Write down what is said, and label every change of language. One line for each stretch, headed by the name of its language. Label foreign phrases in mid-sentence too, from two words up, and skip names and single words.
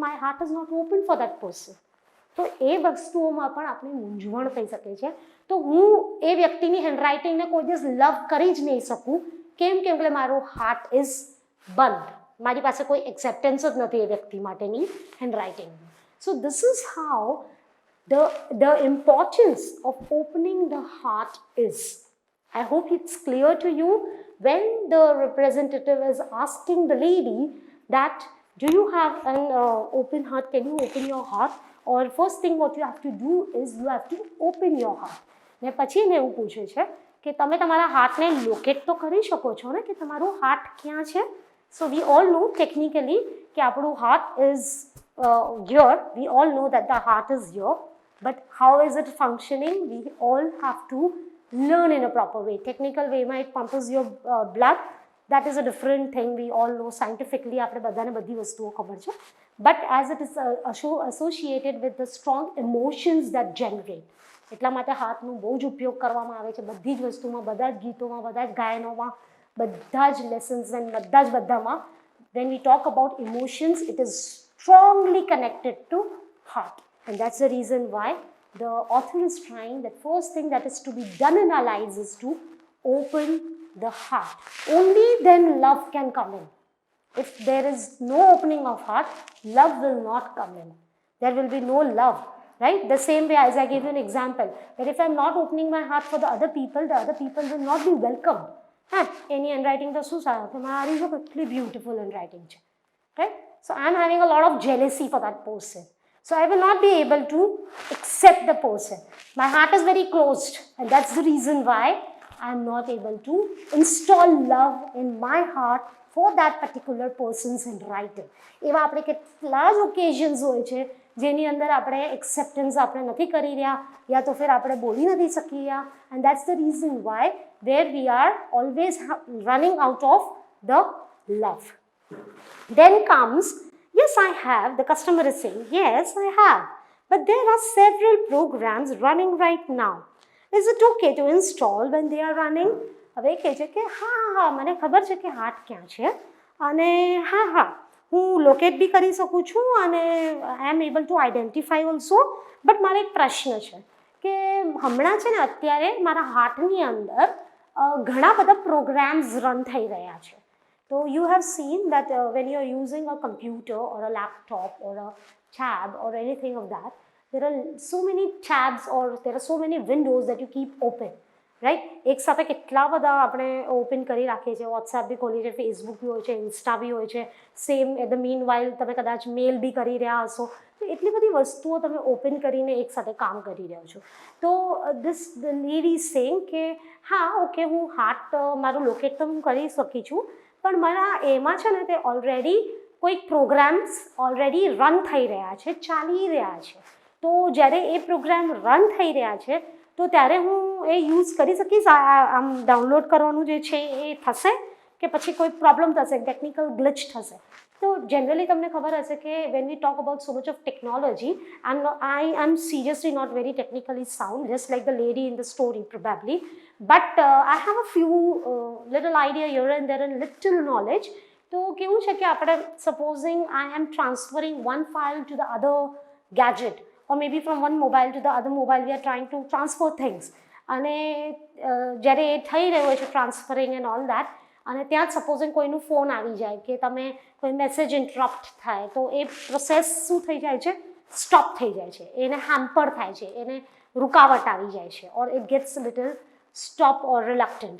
English: My heart is not open for that person.
Gujarati: તો એ વસ્તુઓમાં પણ આપણી મૂંઝવણ થઈ શકે છે. તો હું એ વ્યક્તિની હેન્ડરાઇટિંગને કોઈ દિવસ લવ કરી જ નહીં શકું. કેમ કે મારો
English: heart is
Gujarati: બંધ, મારી પાસે કોઈ એક્સેપ્ટન્સ જ નથી એ વ્યક્તિ માટેની હેન્ડરાઇટિંગની.
English: So this is how the importance of opening the heart is. I hope it's clear to you. When the representative is asking the lady that do you have an open heart, can you open your heart, or first thing what you have to do is you have to open your heart.
Gujarati: ને પછી એને એવું પૂછે છે કે તમે તમારા હાર્ટને લોકેટ તો કરી શકો છો ને કે તમારું હાર્ટ ક્યાં છે.
English: So we all know technically
Gujarati: કે આપણું
English: heart is here. We all know that the heart is here, but how is it functioning? We all have to learn in a proper way. Technical way માં it pumps your blood. That is a different thing. We all know scientifically
Gujarati: આપણે બધાને બધી વસ્તુઓ ખબર છે.
English: But as it is associated with the strong emotions that generate,
Gujarati: એટલા માટે હાથનું બહુ જ ઉપયોગ કરવામાં આવે છે બધી જ વસ્તુમાં, બધા જ ગીતોમાં, બધા જ ગાયનોમાં, બધા જ
English: lessons and
Gujarati: બધામાં.
English: When we talk about emotions, it is strongly connected to heart. And that's the reason why the author is trying that first thing that is to be done in our lives is to open the heart. Only then love can come in. If there is no opening of heart, love will not come in. There will be no love, right? The same way as I gave you an example, that if I'm not opening my heart for the other people will not be welcome. Any handwriting
Gujarati: તો શું સારું કે મારી જો કેટલી બ્યુટિફુલ હેન્ડરાઇટિંગ છે,
English: right? So I'm having a lot of jealousy for that person. So I will not be able to accept the person. My heart is very closed, and that's the reason why I'm not able to install love in my heart for that particular person's handwriting.
Gujarati: એવા આપણે કેટલા જ ઓકેઝન્સ હોય છે જેની અંદર આપણે એક્સેપ્ટન્સ આપણે નથી કરી રહ્યા
Hindi: या तो फिर
Gujarati: આપણે બોલી નથી શકી રહ્યા.
English: And that's the reason why there we are always running out of the love. Then comes, yes, I have. The customer is saying, yes, I have. But there are several programs running right now. Is it okay to install when they are running?
Gujarati: હવે કહે છે કે હા મને ખબર છે કે હાર્ટ ક્યાં છે અને હા હું લોકેટ બી કરી શકું છું અને
English: I am able to identify also.
Gujarati: બટ મારે એક પ્રશ્ન છે કે હમણાં છે ને અત્યારે મારા હાર્ટની અંદર ઘણા બધા પ્રોગ્રામ્સ રન થઈ રહ્યા છે.
English: So you have seen that when you are using a computer or a laptop or a tab or anything of that, there are so many tabs or there are so many windows that you keep open, right?
Gujarati: એક સાથે કેટલા બધા આપણે ઓપન કરી રાખીએ છીએ, વોટ્સએપ બી ખોલીએ છીએ, ફેસબુક બી હોય છે, ઇન્સ્ટા બી હોય છે,
English: same at the mean while
Gujarati: તમે કદાચ મેલ બી કરી રહ્યા હશો. તો એટલી બધી વસ્તુઓ તમે ઓપન કરીને એક સાથે કામ કરી રહ્યા છો. તો
English: this lady is saying
Gujarati: કે હા ઓકે હું હાર્ટ મારું લોકેટ તો હું કરી શકી છું પણ મારા એમાં છે ને તે ઓલરેડી કોઈક પ્રોગ્રામ્સ ઓલરેડી રન થઈ રહ્યા છે, ચાલી રહ્યા છે. તો જ્યારે એ પ્રોગ્રામ રન થઈ રહ્યા છે તો ત્યારે હું એ યુઝ કરી શકીશ? આમ ડાઉનલોડ કરવાનું જે છે એ થશે કે પછી કોઈ પ્રોબ્લેમ થશે,
English: technical glitch
Gujarati: થશે? તો જનરલી તમને ખબર હશે કે
English: when we talk about so much of technology, I am seriously not very technically sound, just like the lady in the story probably. But I have a few little idea here and there and little knowledge.
Gujarati: તો કેવું છે કે આપણે સપોઝિંગ
English: I am transferring one file to the other gadget or maybe from one mobile to the other mobile, we are trying to transfer things.
Gujarati: અને જ્યારે એ થઈ રહ્યો છે
English: transferring and all that,
Gujarati: અને ત્યાં જ સપોઝિંગ કોઈનું ફોન આવી જાય કે તમે કોઈ મેસેજ ઇન્ટરપ્ટ થાય તો એ પ્રોસેસ શું થઈ જાય છે? સ્ટોપ થઈ જાય છે, એને હેમ્પર થાય છે, એને રૂકાવટ આવી જાય છે,
English: or it gets little stop or reluctant.